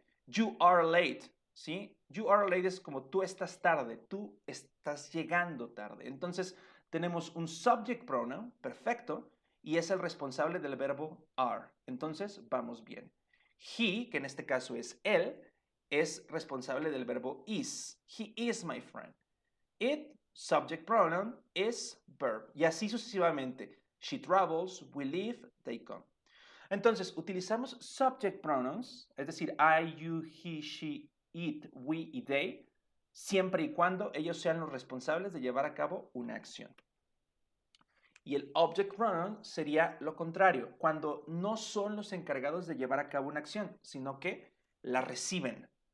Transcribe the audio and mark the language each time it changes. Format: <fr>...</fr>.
<en>You are late,</en> <es>¿sí? You are late es como tú estás tarde, tú estás llegando tarde. Entonces, tenemos un subject pronoun, perfecto, y es el responsable del verbo are. Entonces, vamos bien. He, que en este caso es él, es responsable del verbo is.</es> <en>He is my friend. It, subject pronoun, is verb.</en> <es>Y así sucesivamente.</es> <en>She travels, we live, they come.</en> <es>Entonces, utilizamos subject pronouns, es decir, I, you, he, she, it, we y they, siempre y cuando ellos sean los responsables de llevar a cabo una acción. Y el object pronoun sería lo contrario, cuando no son los encargados de llevar a cabo una acción, sino que la reciben.</es>